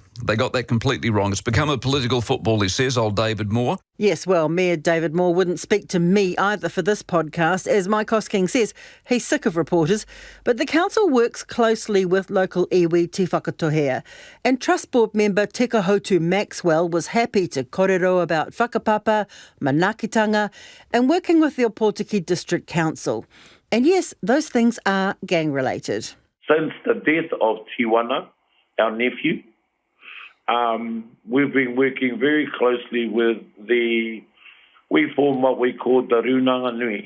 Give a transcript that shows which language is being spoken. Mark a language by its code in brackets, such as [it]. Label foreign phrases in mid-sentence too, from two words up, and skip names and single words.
[en] They got that completely wrong. It's become a political football, he says, old David Moore. Yes, well, Mayor David Moore wouldn't speak to me either for this podcast. As Mike Hosking says, he's sick of reporters. But the council works closely with local iwi Te Whakatohea. And Trust Board member Tekahotu Maxwell was happy to kōrero about whakapapa, manakitanga, and working with the Opotiki District Council. And yes, those things are gang-related. Since the death of Tiwana, our nephew, we've been working very closely with we form what we call the Runanga Nui.